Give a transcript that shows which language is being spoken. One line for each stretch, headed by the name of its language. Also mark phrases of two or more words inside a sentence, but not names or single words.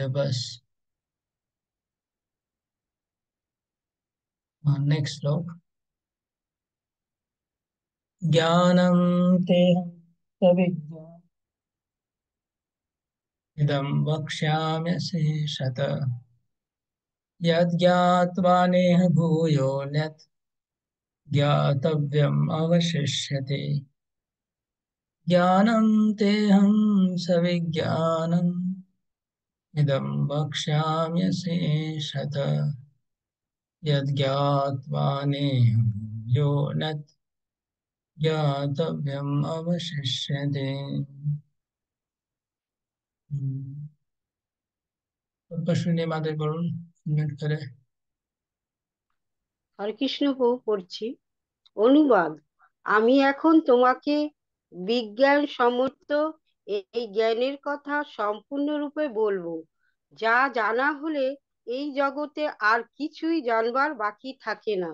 Bangla: বাস, নেক্সট শ্লোক।
Sanskrit: জ্ঞানম তেহম সবিজ্ঞান ইদম বক্ষ্যাম্যশেষতঃ यज्ञात्वा नेह भूयोऽन्यत् ज्ञातव्यम् अवशिष्यते। ज्ञानं तेऽहं सविज्ञानम् इदं वक्ष्याम्यशेषतः यज्ञात्वा नेह भूयोऽन्यत् ज्ञातव्यम् अवशिष्यते।
Bangla: পশুনি মাদের বলুন, মিনিট করে। হরে কৃষ্ণ প্রভু পড়ছি। অনুবাদ: আমি এখন তোমাকে বিজ্ঞান সম্মত এই জ্ঞানের কথা সম্পূর্ণরূপে বলবো, যা জানা হলে এই জগতে আর কিছুই জানবার বাকি থাকে না।